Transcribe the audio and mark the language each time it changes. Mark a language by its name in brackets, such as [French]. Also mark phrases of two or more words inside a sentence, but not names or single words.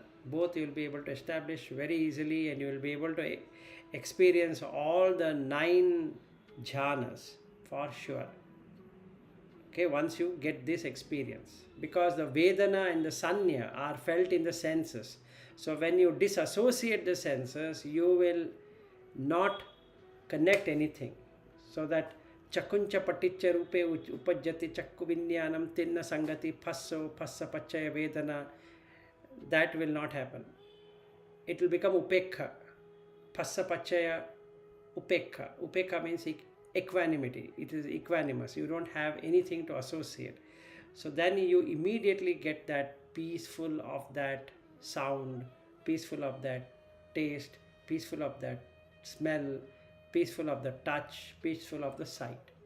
[English] Both you will be able to establish very easily, and you will be able to experience all the 9 jhanas for sure. Okay, once you get this experience, because the Vedana and the Sanya are felt in the senses. So when you disassociate the senses, you will not connect anything. [Pali] So that chakuncha paticca rupe upajjati chakku vinyanam tinna sangati phasso phassa pachaya vedana, [English] that will not happen. It will become upekha. [Pali] Phassa pachaya upekha. [English] Upekha means equanimity. It is equanimous. You don't have anything to associate. So then you immediately get that peaceful of that sound, peaceful of that taste, peaceful of that smell, peaceful of the touch, peaceful of the sight.